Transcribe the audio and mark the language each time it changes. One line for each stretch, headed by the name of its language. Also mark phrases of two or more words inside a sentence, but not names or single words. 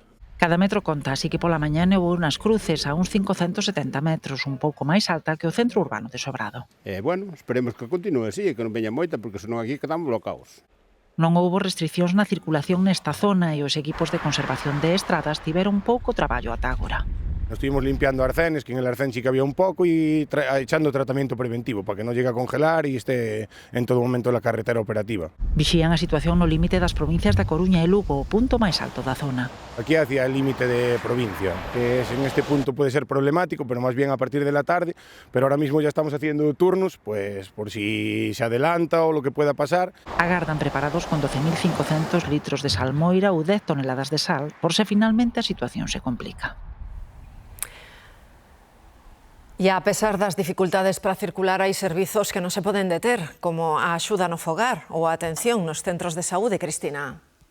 Galician: Cada metro conta, así que pola mañá nevou nas Cruces a uns 570 metros, un pouco máis alta que o centro urbano de Sobrado. Bueno, esperemos que continue así, que non veña moita, porque senón aquí quedamos blocados. Non houbo restriccións na circulación nesta zona e os equipos de conservación de estradas tiveron pouco traballo ata agora.
Spanish: Estuvimos limpiando arcenes, que en el arcén sí que había un pouco, e echando tratamiento preventivo para que non llegue a congelar e esté en todo momento la carretera operativa.
Galician: Vixían a situación no límite das provincias da Coruña e Lugo, o punto máis alto da zona.
Spanish: Aquí hacia el límite de provincia, que en este punto puede ser problemático, pero más bien a partir de la tarde, pero ahora mismo ya estamos haciendo turnos, pues por si se adelanta o lo que pueda pasar.
Galician: Agardan preparados con 12.500 litros de salmoira ou 10 toneladas de sal, por se finalmente a situación se complica. E a pesar das dificultades para circular, hai servizos que non se poden deter, como a axuda no fogar ou a atención nos centros de saúde, Cristina.